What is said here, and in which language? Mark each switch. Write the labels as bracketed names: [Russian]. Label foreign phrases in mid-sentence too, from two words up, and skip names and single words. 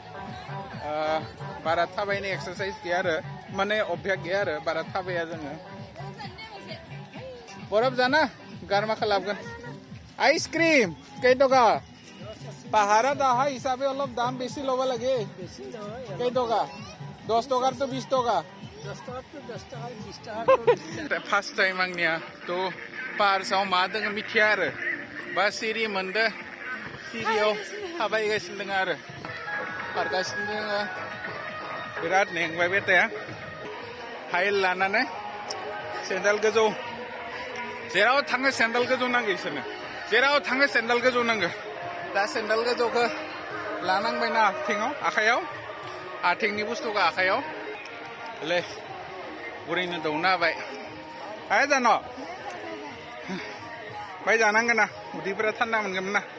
[Bodo] बारा थाबायनाय एक्सारसाइज गैया आरो माने अभ्यास गैया आरो बारा थाबाया जोङो बरफ जाना गारमा खालामगोन आइसक्रिम कई टका पाहारा दाहा हिसाबै अलप दाम बेसि [Assamese] ল'ব লাগে [Bodo] कई टका 10 टकार तो 20 टका 10 टकार तो 10 टका 20 टका फार्स्ट टाइम आंनिया तो पार्सआव मा दङ मिथिया आरो बा सिरि मोनदो सिरियाव थाबायगासिनो दङ आरो खारगासिनो दङ बिराद मेंबाय बेटाया हाइल लानानै सेन्देल गोजौ जेराव थाङो सेन्देल गोजौ नांगौ इसोरनो जेराव थाङो सेन्देल गोजौ नांगौ दा सेन्देल गोजौखौ लानांबायना आथिङाव आखाइयाव आथिंनि बुस्थुखौ आखाइयाव ले बुरैनो दौना होबाय हाय जान' बाय जानांगोन ना उदैफोरा थान्दा मोनगोन ना